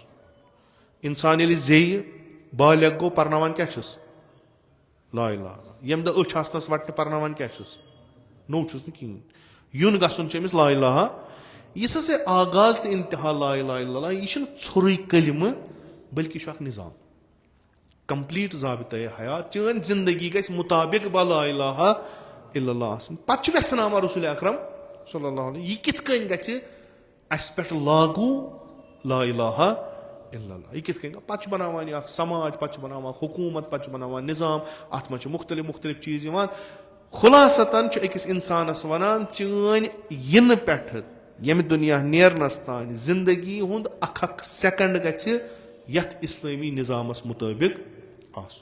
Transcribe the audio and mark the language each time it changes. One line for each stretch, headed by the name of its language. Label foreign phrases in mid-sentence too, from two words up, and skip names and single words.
Kashmiri: انسان ییٚلہِ زیٚیہِ بالغ گوٚو پرناوان کیٛاہ چھُس
Arabic: لا الہ
Kashmiri: ییٚمہِ دۄہ أچھ آسنس وٹنہِ پرناوان کیٛاہ چھُس نوٚو چھُس نہٕ کِہینۍ یُن گژھُن چھُ أمِس
Arabic: لا الہ.
Kashmiri: یُس ہسا آغاز تہٕ انتہا
Arabic: لا الہ الا اللہ
Kashmiri: یہِ چھُنہٕ ژھوٚرُے کلمہٕ بلکہِ یہِ چھُ اکھ نِظام کمپلیٖٹ ضابطے حیات چٲنۍ زندگی گژھِ مُطابق با
Arabic: لا الہ الا اللہ
Kashmiri: آسٕنۍ. پتہٕ چھُ ویژھناوان رسول اکرم
Arabic: صلی اللہ علیہ
Kashmiri: یہِ کِتھ کٔنۍ گژھِ اسہِ پٮ۪ٹھ لاگوٗ
Arabic: لا الہ الا اللہ
Kashmiri: یہِ کِتھ کٔنۍ گوٚو. پتہٕ چھُ بناوان یہِ اکھ سماج پتہٕ چھُ بناوان حکوٗمت پتہٕ چھُ بناوان نِظام اتھ منٛز چھِ مُختٔلِف چیٖز یِوان. خُلاصتن چھُ أکِس انسانس ونان چٲنۍ یِنہٕ پٮ۪ٹھٕ ییٚمہِ دُنیا نیرنس تانۍ زندگی ہُنٛد اکھ سیکنڈ گژھِ یتھ اسلٲمی نِظامس مُطٲبق آسُن.